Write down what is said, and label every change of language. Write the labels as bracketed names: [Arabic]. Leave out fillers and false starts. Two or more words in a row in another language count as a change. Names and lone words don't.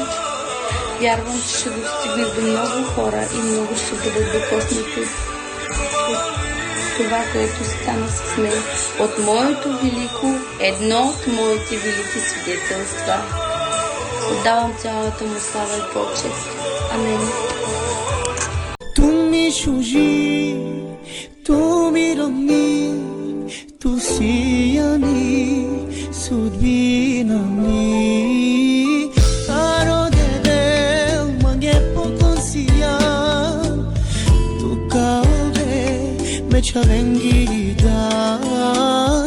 [Bulgarian] Вярвам, че ще достигне до много хора и много ще бъдат докоснати от това, което стана с мен. От моето велико, едно от моите велики свидетелства. Отдавам цялата му слава и почет. Амин. [Romany] Tu mi shuji, tu mi romni, tu siyani, sudbinamni. Aro devel mange pokonsiyan, tu kaove me chavengi dai.